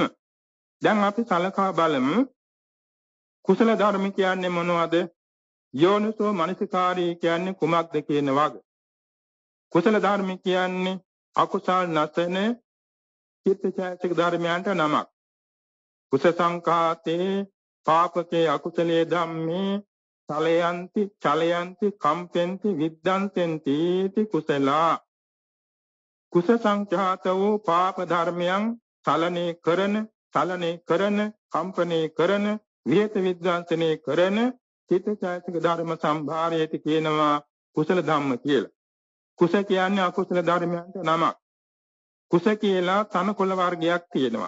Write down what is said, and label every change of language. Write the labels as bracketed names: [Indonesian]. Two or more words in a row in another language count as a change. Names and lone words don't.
[Sinhala] දැන් අපි සලකා බලමු කුසල ධර්ම කියන්නේ මොනවද? [Pali] යෝනිසෝ මනසිකාරී [Sinhala] කියන්නේ කුමක්ද කියන වග. කුසල ධර්ම කියන්නේ අකුසල් නැසන චිත්තචෛතසික ධර්මයන්ට නමක්. [Pali] කුස සංඛාතේ පාපකේ අකුසලයේ ධම්මේ චලයන්ති කම්පෙන්ති විද්දන්තෙන්ති ති කුසලා [Sinhala] කුස සංඛ්‍යාත වූ පාප ධර්මයන් චලනේ කරන කම්පනේ කරන විහෙත විද්වාන්තනේ කරන චිත්තචෛතසික ධර්ම සම්භාරයේති කියනවා [Pali] කුසල ධම්ම [Sinhala] කියලා. කුස කියන්නේ අකුසල ධර්මයන්ට නමක්. කුස කියලා තනකොළ වර්ගයක් තියෙනවා.